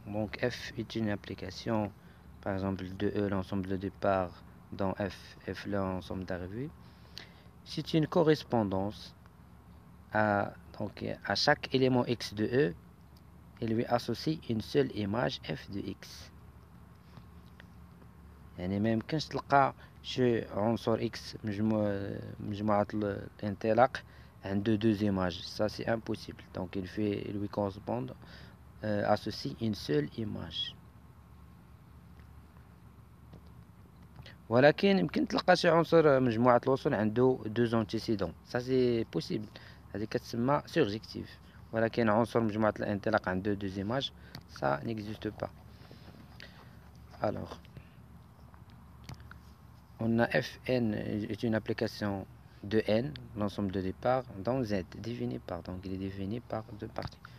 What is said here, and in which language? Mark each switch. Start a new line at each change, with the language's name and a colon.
French: Donc, F est une application, par exemple, de E, l'ensemble de départ dans F l'ensemble d'arrivée. C'est une correspondance à chaque élément X de E et lui associe une seule image F de X.
Arabic: يعني ما يمكنش تلقى شي عنصر X مجموعة الانطلاق عنده
French: deux images, ça c'est impossible. Donc il lui correspond associe une seule image.
Arabic: ولكن يمكن تلقى شي عنصر مجموعة الوصول عنده
French: deux antécédents, ça c'est possible.
Arabic: هذه كتسمى surjectif. ولكن عنصر مجموعة الانطلاق عنده
French: deux images, ça n'existe pas. Alors on a Fn est une application de n, l'ensemble de départ, dans Z, défini par, donc il est défini par deux parties.